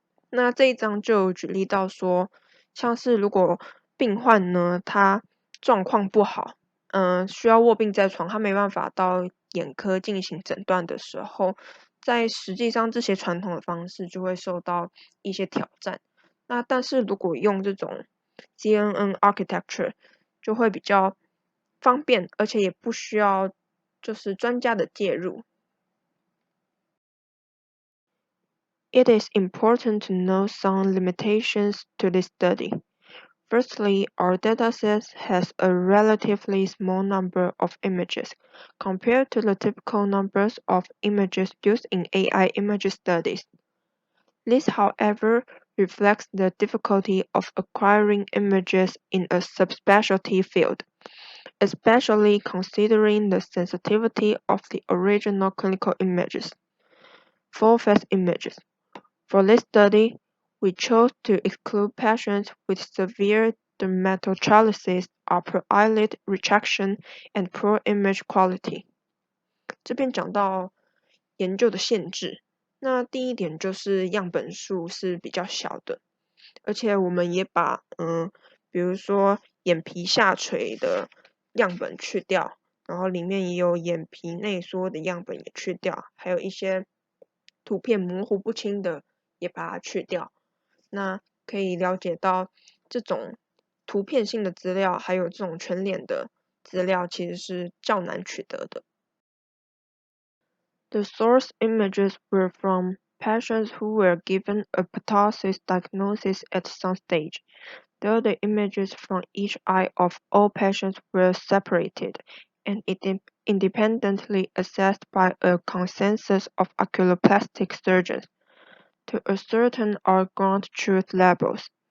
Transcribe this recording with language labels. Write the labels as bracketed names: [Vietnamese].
[Chinese] 那这一章就举例到说，像是如果病患呢，他状况不好，需要卧病在床，他没办法到眼科进行诊断的时候，在实际上这些传统的方式就会受到一些挑战。那但是如果用这种 CNN architecture 就会比较方便，而且也不需要就是专家的介入。 [English] It is important to know some limitations to this study. Firstly, our dataset has a relatively small number of images compared to the typical numbers of images used in AI image studies. This, however, reflects the difficulty of acquiring images in a subspecialty field, especially considering the sensitivity of the original clinical images, full-face images. For this study, we chose to exclude patients with severe dermatochalysis, upper eyelid retraction, and poor image quality. [Chinese] 这边讲到研究的限制，那第一点就是样本数是比较小的，而且我们也把比如说眼皮下垂的样本去掉，然后里面也有眼皮内缩的样本也去掉，还有一些图片模糊不清的也把它去掉。那可以了解到这种图片性的资料，还有这种全脸的资料其实是较难取得的。 [English] The source images were from patients who were given a ptosis diagnosis at some stage, though the images from each eye of all patients were separated and independently assessed by a consensus of oculoplastic surgeons to ascertain our ground truth levels.